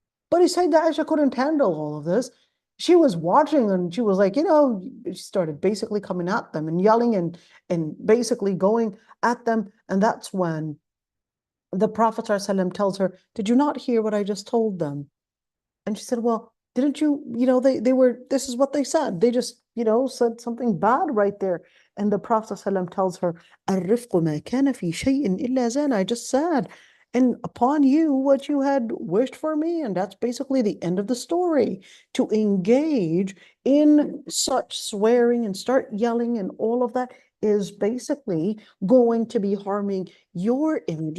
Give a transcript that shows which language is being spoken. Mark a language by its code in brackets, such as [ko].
[en] But he said that Aisha couldn't handle all of this. She was watching and she was like, she started basically coming at them and yelling and basically going at them. And that's when the Prophet ﷺ tells her, did you not hear what I just told them? And she said, well, didn't you, they were, this is what they said. They just, said something bad right there. And the Prophet ﷺ tells her, [ar] الرفق ما كان في شيء إلا زان. [en] I just said, and upon you what you had wished for me. And that's basically the end of the story. To engage in such swearing and start yelling and all of that is basically going to be harming your image.